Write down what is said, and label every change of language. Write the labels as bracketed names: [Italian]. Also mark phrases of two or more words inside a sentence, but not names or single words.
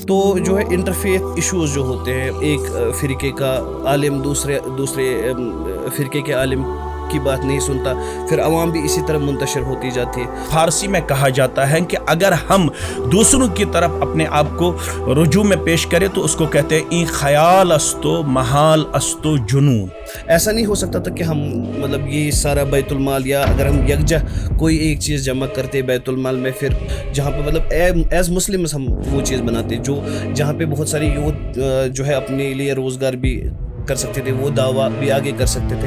[Urdu] تو جو ہے [English] interfaith issues [Urdu] جو ہوتے ہیں، ایک فرقے کا عالم دوسرے فرقے کے عالم کی بات نہیں سنتا، پھر عوام بھی اسی طرح منتشر ہوتی جاتی ہے. فارسی میں کہا جاتا ہے کہ اگر ہم دوسروں کی طرف اپنے آپ کو رجوع میں پیش کریں تو اس کو کہتے ہیں [Persian] این خیال استو محال استو جنون. [Urdu] ایسا نہیں ہو سکتا تھا کہ ہم مطلب یہ سارا بیت المال یا اگر ہم یکجا کوئی ایک چیز جمع کرتے بیت المال میں، پھر جہاں پہ مطلب [English] as Muslims [Urdu] ہم وہ چیز بناتے جو جہاں پہ بہت سارے یوتھ جو ہے اپنے لیے روزگار بھی کر سکتے تھے، وہ دعویٰ بھی آگے کر سکتے تھے.